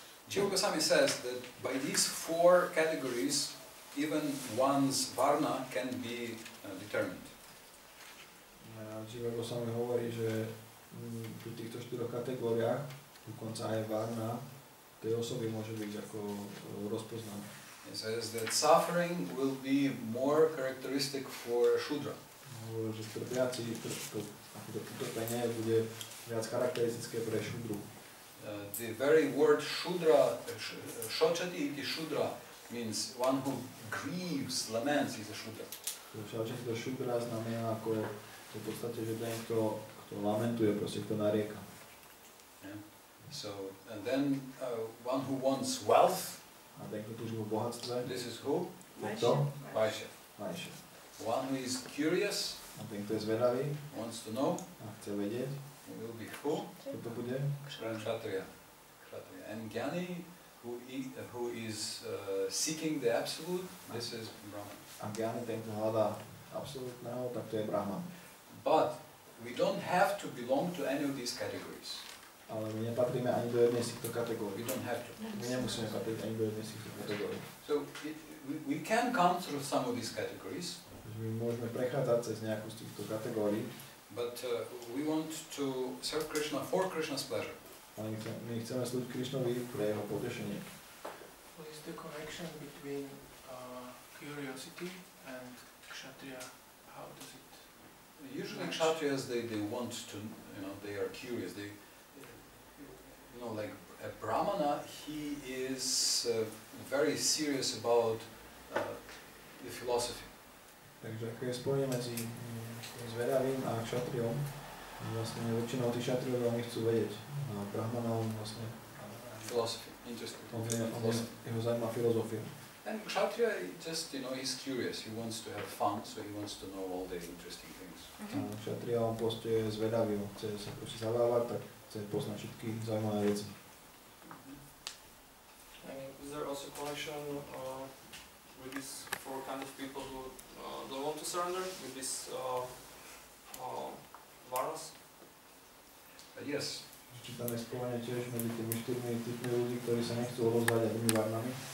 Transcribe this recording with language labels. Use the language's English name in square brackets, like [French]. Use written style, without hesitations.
[English] Jiva Goswami says that by these 4 categories, even one's varna can be determined. [Slovak] Jiva Goswami hovorí, že pri týchto 4 kategóriách, dokonca aj varna, tej osoby môže byť ako rozpoznaná. [English] He says that suffering will be more characteristic for Shudra. [Slovak] Hovorí, že trpiaci, to utrpenie bude viac charakteristické pre Šudru. [English] The very word Shudra, [Sanskrit] Shochati iti Shudra, [English] means one who grieves, laments is a Shudra. [Sanskrit] Shochati to Shudra [Slovak] znamená ako v podstate, že ten, kto lamentuje, proste kto narieka. [English] Yeah. So, and then one who wants wealth, [Slovak] a ten, kto túži po bohatstve, [English] this is who? Vaishya. One who is curious, [Slovak] a ten, kto je zvedavý, [English] wants to know, [Slovak] a chce vedieť, [English] will be who? [Slovak] Kto to bude? [English] Kshatriya. And Jnani, who is seeking the absolute, this is Brahman. [Slovak] A Jnani, ten, kto hľadá absolútneho, tak to je Brahman. [English] But we don't have to belong to any of these categories. [Slovak] Ale my nepatríme ani do jednej z týchto kategórií. [English] We don't have to. [Slovak] My nemusíme patriť ani do jednej z týchto kategórií. [English] So we can come through some of these categories. [Slovak] My môžeme prechádzať cez nejakú z týchto kategórií. [English] But we want to serve Krishna for Krishna's pleasure. [Slovak] Ale my chceme slúžiť Krišnovi pre jeho potešenie. [English] What is the connection between curiosity and kshatriya? How does it? Usually kshatriyas they want to, they are curious. They, like a brahmana, he is very serious about the philosophy. [Slovak] Takže ako je spojenie medzi zvedavým a kšatriom, vlastne väčšinou tí kšatriov veľmi chcú vedieť. A brahmana on vlastne... [English] Philosophy, interesting. [Slovak] Jeho zaujíma filozofia. [English] And kshatriya, just, he's curious. He wants to have fun, so he wants to know all the interesting things. [Slovak] A kšatriya on proste je zvedavý, on chce sa proste zabávať, tak chce poznať všetky zaujímavé veci. [English] Is there also connection with these 4 kind of people who don't want to surrender with these varnas? Yes. [Slovak] Čítame spomenie tiež medzi tými 4 typmi ľudí, ktorí sa nechcú odovzdať a byli varnami.